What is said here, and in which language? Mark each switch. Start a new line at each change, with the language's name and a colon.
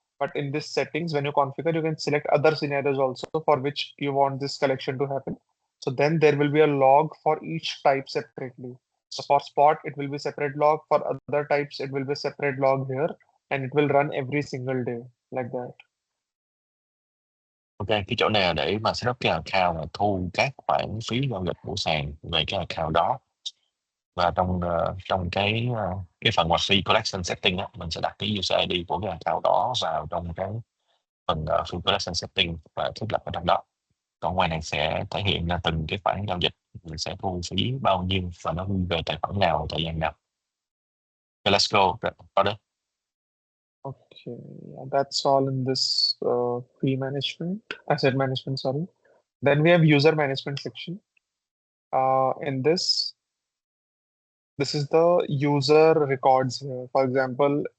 English: But in this settings, when you configure, you can select other scenarios also for which you want this collection to happen. So then there will be a log for each type separately. So for spot, it will be separate log. For other types, it will be separate log here, and it will run every single day like that.
Vietnamese: Ok, cái chỗ này là để mà set up cái account và thu các khoản phí giao dịch của sàn về cái account đó. Và trong cái phần mà fee collection setting á, mình sẽ đặt cái user ID của cái account đó vào trong cái phần fee collection setting và thiết lập ở trong đó. Còn ngoài này sẽ thể hiện ra từng cái khoản giao dịch mình sẽ thu phí bao nhiêu và nó ghi về tài khoản nào, thời gian nào.
English: Okay, let's go. Order. Okay, that's all in this fee management, asset management, sorry. Then we have user management section. In this is the user records here. For example,